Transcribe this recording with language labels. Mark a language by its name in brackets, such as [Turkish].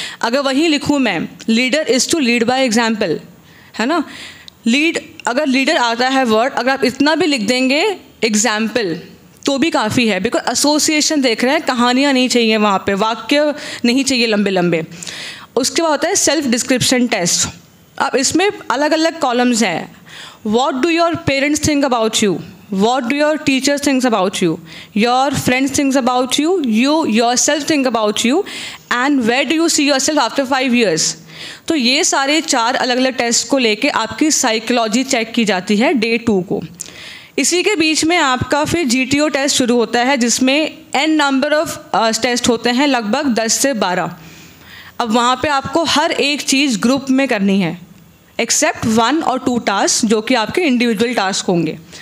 [Hindi] अगर वहीं लिखूँ मैं [English] leader is to lead by example, [Hindi] है ना, लीड, अगर लीडर आता है वर्ड, अगर आप इतना भी लिख देंगे एग्जाम्पल तो भी काफ़ी है, बिकॉज एसोसिएशन देख रहे हैं, कहानियाँ नहीं चाहिए वहाँ पे, वाक्य नहीं चाहिए लंबे लंबे। उसके बाद होता है सेल्फ डिस्क्रिप्शन टेस्ट। अब इसमें अलग अलग कॉलम्स हैं। [English] What do your parents think about you, what do your teachers think about you, your friends think about you, you yourself think about you, and where do you see yourself after 5 years। [Hindi] तो ये सारे 4 अलग अलग test को लेके आपकी psychology check की जाती है डे 2 को। इसी के बीच में आपका फिर GTO टेस्ट शुरू होता है, जिसमें n नंबर ऑफ टेस्ट होते हैं, लगभग 10 से 12। अब वहाँ पे आपको हर एक चीज़ ग्रुप में करनी है, एक्सेप्ट 1 और 2 टास्क जो कि आपके इंडिविजुअल टास्क होंगे।